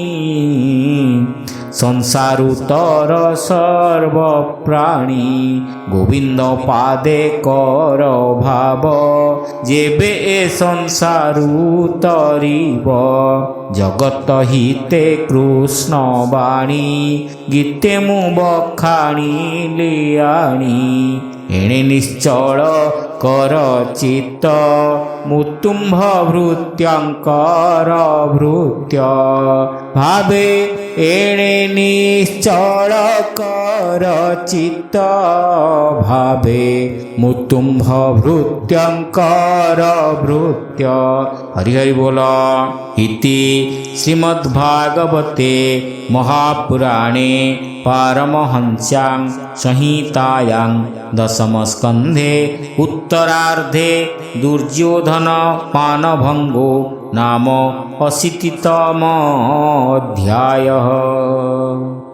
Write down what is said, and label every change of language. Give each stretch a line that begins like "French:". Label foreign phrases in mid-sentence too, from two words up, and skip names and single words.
Odia: ସଂସାରୁ ତର ସର୍ବ ପ୍ରାଣୀ ଗୋବିନ୍ଦ ପାଦେ କର ଭାବ ଯେବେ ଏ ସଂସାରୁ ତରିବ ଜଗତ ହିତେ କୃଷ୍ଣ ବାଣୀ ଗୀତେ ମୁଁ ବଖାଣିଲି ଆଣି ଏଣେ ନିଶ୍ଚଳ କର ଚିତ୍ତ ମୁତୁମ୍ଭ ଭୃତ୍ୟଙ୍କର ଭୃତ୍ୟ ଭାବେ ଏଣେ ନିଶ୍ଚଳ କର ଚିତ୍ତ ଭାବେ ମୁତୁମ୍ଭ ଭୃତ୍ୟଙ୍କର ଭୃତ୍ୟ। ହରି ହରି ବୋଲ।
Sanskrit: इति श्रीमद्भागवते महापुराणे पारमहंस्यां संहितायां दशमस्कन्धे उत्तरार्धे दुर्योधन मानभङ्गो नाम 80तमोऽध्यायः।